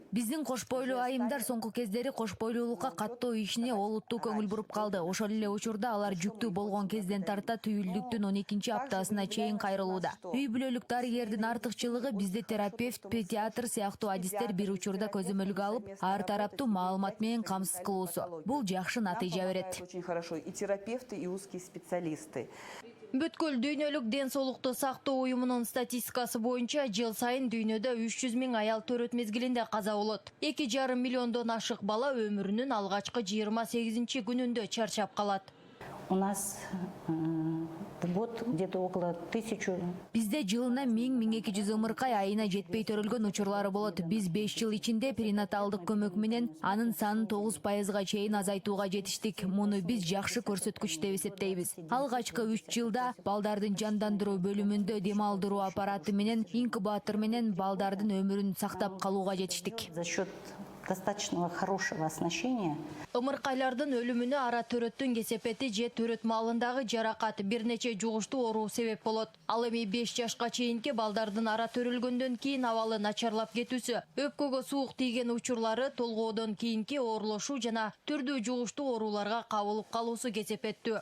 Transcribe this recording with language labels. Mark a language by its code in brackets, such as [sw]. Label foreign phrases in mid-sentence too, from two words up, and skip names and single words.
[ky] Биздин кош бойлуу айымдар соңку кездери кош бойлуулукка каттоо ишине олуттуу көңүл буруп калды. Ошол эле учурда алар жүктүү болгон кезден тарта түйүлдүктүн 12 аптасына чейин кайрылууда. Үй бүлөлүк дарыгердин артыкчылыгы бизде терапевт, педиатр сыяктуу адистер бир учурда көзөмөлгө алып, ар тараптуу маалымат менен камсыз кылуусу. Бул жакшы натыйжа берет. [ru] Очень хорошо и терапевты, и узкие специалисты. [ky] Бүткүл дүйнөлүк ден соолукту сактоо уюмунун статистикасы боюнча жыл сайын дүйнөдө 300 000 аял төрөт мезгилинде каза болот. 2,5 миллиондон ашык бала өмүрүнүн алгачкы 28-күнүндө чарчап калат. [ru] У нас в год где-то около 1000. [ky] Бизде жылына 1000-1200 ымыркай айына жетпей төрөлгөн учурлары болот. Биз 5 жыл ичинде перинаталдык көмөк менен анын санын 9%га чейин азайтууга жетиштик. Муну биз жакшы көрсөткүч деп эсептейбиз. Алгачкы 3 жылда балдардын жандандыруу бөлүмүндө дем алдыруу аппараты менен инкубатор менен балдардын өмүрүн сактап калууга жетиштик. [ru] За счет достаточно хорошего оснащения. [ky] Ымыркайлардын өлүмүнө ара төрөттүн кесепети же төрөт маалындагы жаракат бир нече жугуштуу оору себеп болот. Ал эми 5 жашка чейинки балдардын ара төрөлгөндөн кийин абалы начарлап кетүүсү, өпкөгө суук тийген учурлары, толгоодон кийинки оорлошуу жана түрдүү жугуштуу ооруларга кабылып калуусу кесепеттүү.